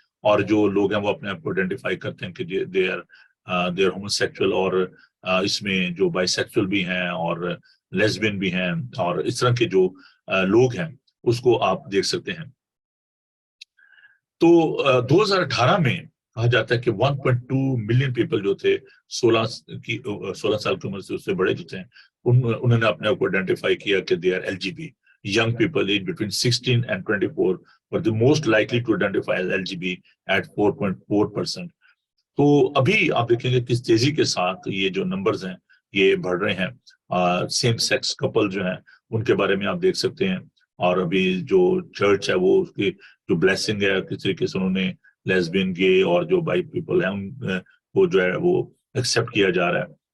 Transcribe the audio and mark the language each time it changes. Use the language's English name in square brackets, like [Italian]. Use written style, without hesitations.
[Urdu] اور جو لوگ ہیں وہ اپنے آپ کو آئیڈینٹیفائی کرتے ہیں کہ [English] they are homosexual, [Urdu] اور اس میں جو بائی سیکچوئل بھی ہیں اور لیسبین بھی ہیں اور اس طرح کے جو لوگ ہیں اس کو آپ دیکھ سکتے ہیں. تو 2018 میں کہا جاتا ہے کہ 1.2 ملین پیپل جو تھے 16 سال کی عمر سے اس سے بڑے جو تھے انہوں نے اپنے آپ کو آئیڈینٹیفائی کیا کہ [English] They are L G B. Young people aged between 16 and 24 were the most likely to identify as LGB at 4.4%. [Urdu] تو ابھی آپ دیکھیں گے کس تیزی کے ساتھ یہ جو نمبرز ہیں یہ بڑھ رہے ہیں. سیم سیکس کپل جو ہیں ان کے بارے میں آپ دیکھ سکتے ہیں. اور ابھی جو چرچ ہے وہ اس کی جو بلیسنگ ہے کس طریقے سے انہوں نے لیسبین، گے اور جو بائی پیپل ہیں وہ جو ہے وہ ایکسیپٹ کیا جا رہا ہے.